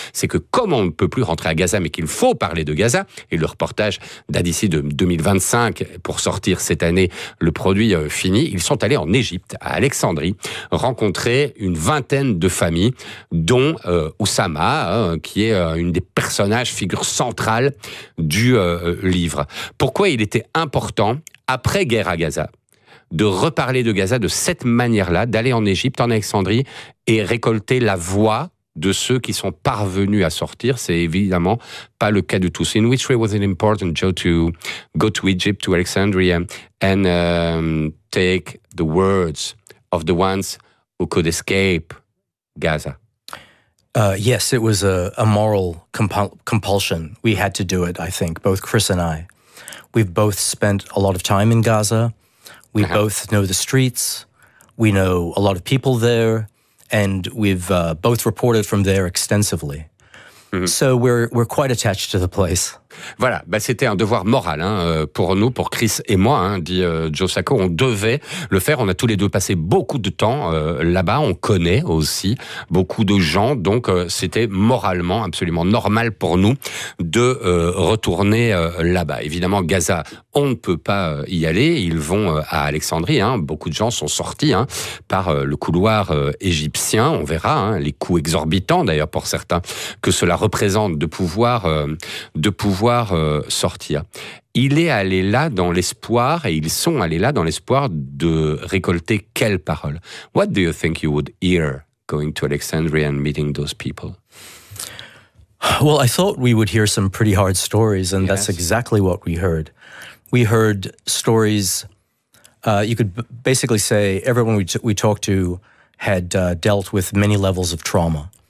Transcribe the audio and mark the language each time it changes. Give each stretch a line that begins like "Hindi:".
French: C'est que comme on ne peut plus rentrer à Gaza, mais qu'il faut parler de Gaza, et le reportage date d'ici de 2025, pour sortir cette année le produit fini, ils sont allés en Égypte, à Alexandrie, rencontrer une vingtaine de familles, dont Oussama, qui est une des personnage, figure centrale du livre. Pourquoi il était important, après guerre à Gaza, de reparler de Gaza de cette manière-là, d'aller en Égypte, en Alexandrie, et récolter la voix de ceux qui sont parvenus à sortir? C'est évidemment pas le cas du tout.
English: In which way was it important, Joe, to go to Egypt, to Alexandria, and take the words of the ones who could escape Gaza? Yes, it was a moral compulsion. We had to do it, I think, both Chris and I. We've both spent a lot of time in Gaza. We both know the streets. We know a lot of people there. And we've both reported from there extensively. Mm-hmm. So we're quite attached to the place.
French: Voilà, bah, c'était un devoir moral hein, pour nous, pour Chris et moi, hein, dit Joe Sacco. On devait le faire, on a tous les deux passé beaucoup de temps là-bas, on connaît aussi beaucoup de gens, donc c'était moralement absolument normal pour nous de retourner là-bas. Évidemment, Gaza, on ne peut pas y aller, ils vont à Alexandrie, hein. Beaucoup de gens sont sortis hein, par le couloir égyptien, on verra, hein, les coûts exorbitants d'ailleurs pour certains, que cela représente de pouvoir sortir. Il est allé là dans l'espoir, et ils sont allés là dans l'espoir de récolter quelles paroles?
English: What do you think you would hear going to Alexandria and meeting those people? Well, I thought we would hear some pretty hard stories, and yes, that's exactly what we heard. We heard stories, you could basically say everyone we talked to had dealt with many levels of trauma.